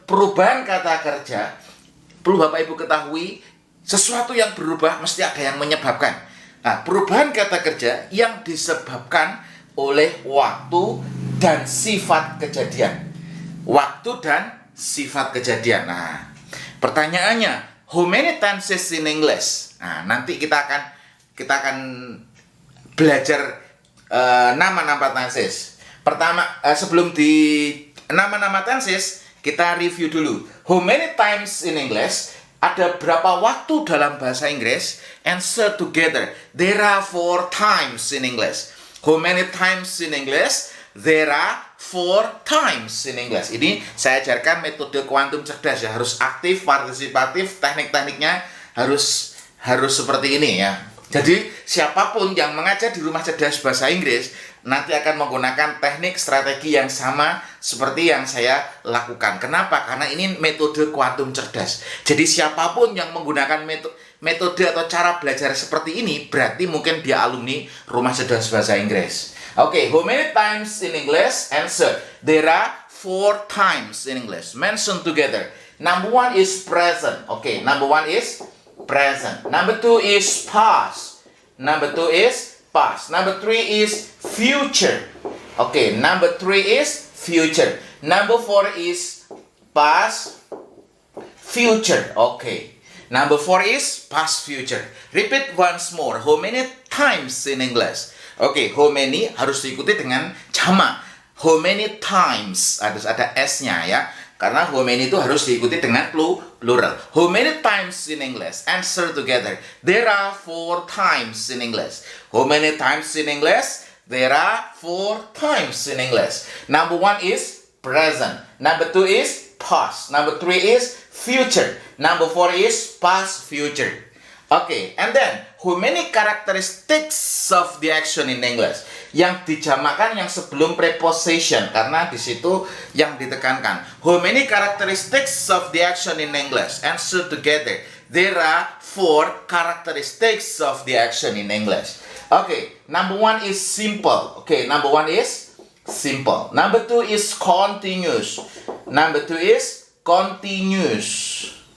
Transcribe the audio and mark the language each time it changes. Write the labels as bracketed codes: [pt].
[id] Perubahan kata kerja, perlu Bapak Ibu ketahui, sesuatu yang berubah mesti ada yang menyebabkan. Nah, perubahan kata kerja yang disebabkan oleh waktu dan sifat kejadian. Waktu dan sifat kejadian. Nah, pertanyaannya, [en] how many tenses in English? [id] Nah, nanti kita akan belajar nama-nama tenses. Pertama, sebelum di nama-nama tenses, kita review dulu. [en] How many times in English? [id] Ada berapa waktu dalam bahasa Inggris? [en] Answer together. There are 4 times in English. How many times in English? There are 4 times in English. [id] Ini saya ajarkan metode kuantum cerdas ya. Harus aktif, partisipatif, teknik-tekniknya harus seperti ini ya. Jadi siapapun yang mengajar di rumah cerdas bahasa Inggris nanti akan menggunakan teknik strategi yang sama seperti yang saya lakukan. Kenapa? Karena ini metode kuantum cerdas. Jadi siapapun yang menggunakan metode atau cara belajar seperti ini berarti mungkin dia alumni rumah cerdas bahasa Inggris. [en] Oke, how many times in English? Answer. There are 4 times in English. Mention together. Number 1 is present. Oke, number 1 is present. Number 2 is past. Number 2 is past. Number 3 is future. Okay, number 3 is future. Number 4 is past, future. Okay. Number 4 is past, future. Repeat once more. How many times in English? Okay, how many [id] harus diikuti dengan jamak. [en] How many times [id] harus ada S-nya ya. Karena [en] how many [id] itu harus diikuti dengan plural. [en] How many times in English? Answer together. There are 4 times in English. How many times in English? There are 4 times in English. Number 1 is present. Number 2 is past. Number 3 is future. Number 4 is past, future. Oke, and then how many characteristics of the action in English? [id] Yang dijamakan yang sebelum preposition karena di situ yang ditekankan. [en] How many characteristics of the action in English? Answer together. There are 4 characteristics of the action in English. Okay, number 1 is simple. Okay, number 1 is simple. Number 2 is continuous. Number 2 is continuous.